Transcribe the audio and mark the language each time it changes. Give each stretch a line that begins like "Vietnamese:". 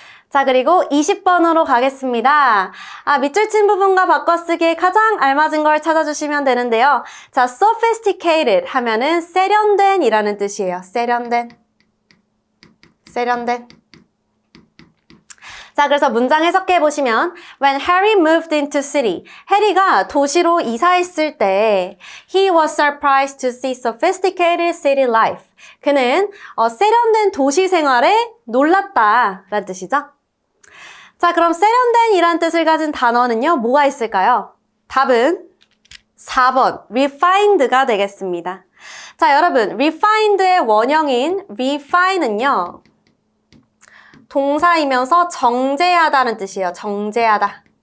Korean: 자, 그리고 20번으로 가겠습니다. 밑줄 친 부분과 바꿔쓰기에 가장 알맞은 걸 찾아주시면 되는데요. 자, sophisticated 하면은 세련된 이라는 뜻이에요. 세련된. 세련된. 자, 그래서 문장 해석해 보시면
English: When Harry moved into city,
Korean: 해리가 도시로 이사했을 때
English: He was surprised to see sophisticated city life.
Korean: 그는 세련된 도시 생활에 놀랐다라는 뜻이죠. 자, 그럼 세련된 이란 뜻을 가진 단어는요, 뭐가 있을까요? 답은 4번, refined가 되겠습니다. 자, 여러분, refined의 원형인 refine은요, 동사이면서 정제하다는 뜻이에요. 정제하다.